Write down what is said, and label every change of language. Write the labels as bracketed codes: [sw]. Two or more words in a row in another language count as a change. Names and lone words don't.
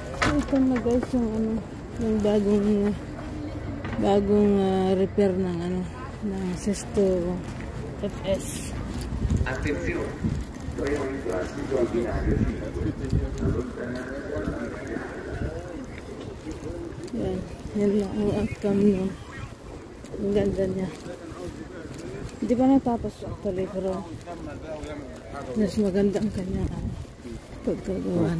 [tl] Ito na guys yung ano, yung bagong repair ng ano, ng Sesto FS. [it] Attenzione, treno in transito al binario [tl] yan lang ang outcome nyo. Ang ganda niya. Hindi pa natapos actually, pero mas maganda ang kanyang pagkagawa na.